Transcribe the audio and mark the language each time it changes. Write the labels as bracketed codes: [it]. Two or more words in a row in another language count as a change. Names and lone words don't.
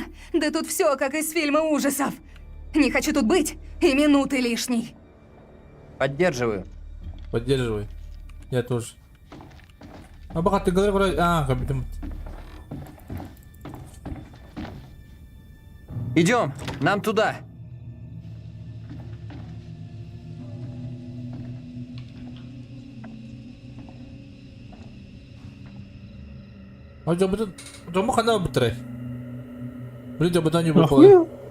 [ru] Да тут все как из фильма ужасов. Не хочу тут быть и минуты лишней. Поддерживаю. Поддерживай. Я тоже. Пока ты говоришь, как бы. Идем, нам туда. [id] Coba kan dah betul. Boleh coba tanya berapa?